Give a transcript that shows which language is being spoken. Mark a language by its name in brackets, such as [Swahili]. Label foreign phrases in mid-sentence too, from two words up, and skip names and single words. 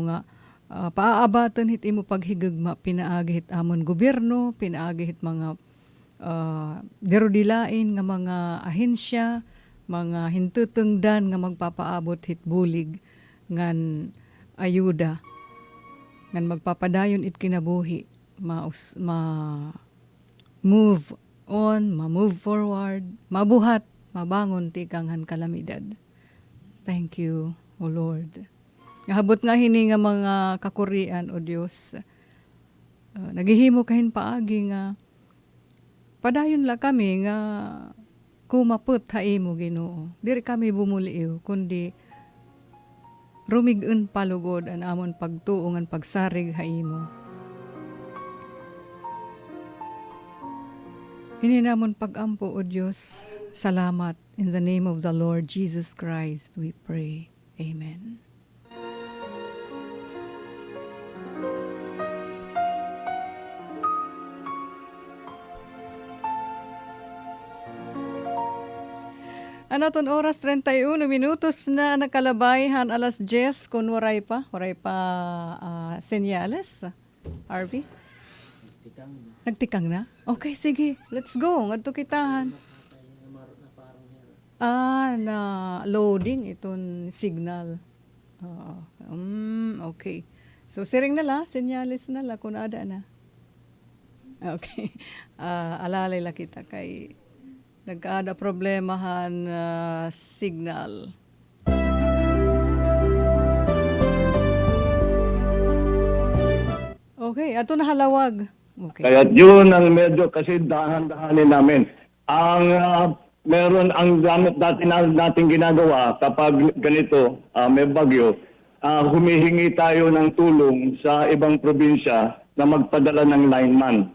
[Waray] nga paaabatan hit imo paghigugma, pinaagi hit amon gobyerno, pinaagi hit mga derudilain nga mga ahensya, mga hintutungdan nga magpapaabot hit bulig ngan ayuda, ngan magpapadayon it kinabuhi [English] move on, [Waray] ma-move forward, mabuhat, mabangon tikanghan kalamidad. [English] Thank you, O Lord. [Waray] Habot nga hini nga mga kakurian, O Dios. Naghihimo kahin paagi nga padayon la kami nga kumaput haimo Ginoo. Diri kami bumuliw kundi rumig-un palugod an amon pagtuong an pagsarig haimo. Ini namon pagampo o Dios. Salamat. [English] In the name of the Lord Jesus Christ we pray. [Waray] Amen. Anaton oras 31 minutos na nakalabayhan alas 10 kung waray pa senyales. RV? Nagtikang na? Okay, sige. [English] Let's go. [Waray] Ngadto kitahan. Na loading itong signal. Okay. So, siring na la. Senyales na la kung ada na. Okay. Alalay la kita kay nagkaada problemahan signal. Okay, ato na halawag. Okay. [Filipino] Kaya yun ang medyo kasi dahan-dahanin namin. Meron ang gamit natin ginagawa kapag ganito, may bagyo, humihingi tayo ng tulong sa ibang probinsya na magpadala ng lineman.